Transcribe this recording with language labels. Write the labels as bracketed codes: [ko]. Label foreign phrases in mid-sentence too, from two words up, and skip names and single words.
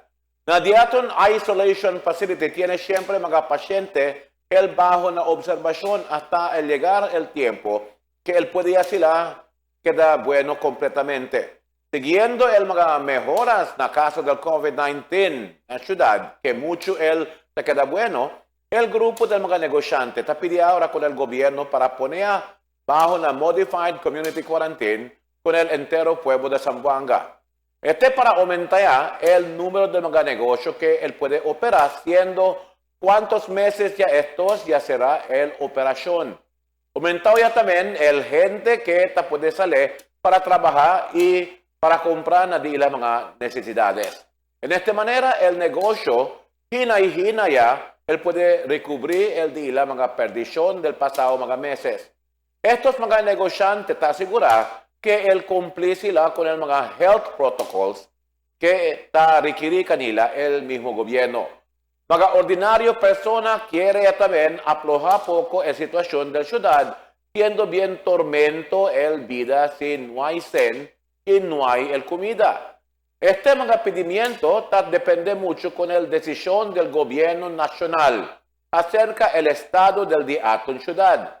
[cbk] La Dateline Isolation Facility tiene siempre mga paciente el bajo na observación hasta el llegar el tiempo que él podía sila queda bueno completamente. Siguiendo el mga mejoras na caso del COVID-19 en la ciudad, que mucho él se queda bueno, el grupo del mga negosyante te pide ahora con el gobierno para poner bajo la Modified Community Quarantine con el entero pueblo de Zamboanga. Para aumentar ya el número de mga negocios que él puede operar, siendo cuántos meses ya será el operación. Aumentado ya también el gente que puede salir para trabajar y para comprar las mga necesidades. En esta manera, el negocio, hina y hina ya, él puede recubrir el día mga perdición del pasado mga meses. Estos mga negociantes te aseguran que él cumple sila con el mga [en] health protocols [cbk] que requiere kanila el mismo gobierno. Mga ordinario persona quiere también aflojar poco la situación de la ciudad, siendo bien tormento el vida si no hay sen y no hay el comida. Mga pedimiento depende mucho con la decisión del gobierno nacional acerca del estado del día en ciudad.